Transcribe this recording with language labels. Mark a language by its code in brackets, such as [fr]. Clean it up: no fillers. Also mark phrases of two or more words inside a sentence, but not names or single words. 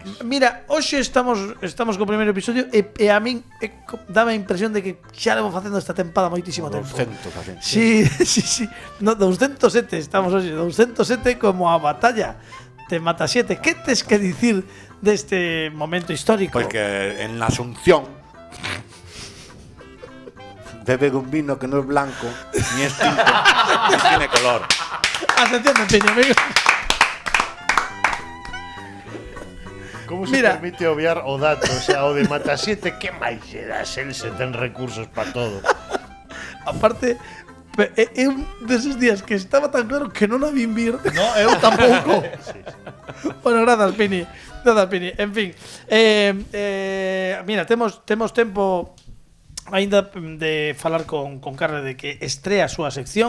[gl] Mira, hoxe estamos co primeiro episodio e a min dame a impresión de que xa levo facendo esta tempada moitísimo tempo. 200 Sí. No, 207, estamos hoxe 207 como a batalla de Matasiete. Que tes que dicir deste momento histórico? Pois que [es] en la Asunción bebe un vino que [gl] non é [es] blanco ni es tinto, tiene color. [gl] Atención, Peña, amigo. Como se Mira. permite obviar o dato? O sea, o de Matasiete, que máis se dá? El se ten recursos para todo. Aparte, é un deses días que estaba tan claro que non a vin vir. No, eu tampouco. Bueno, grazas, Pini. En fin, mira, temos tempo aínda de falar con Carla de que estrea a súa sección.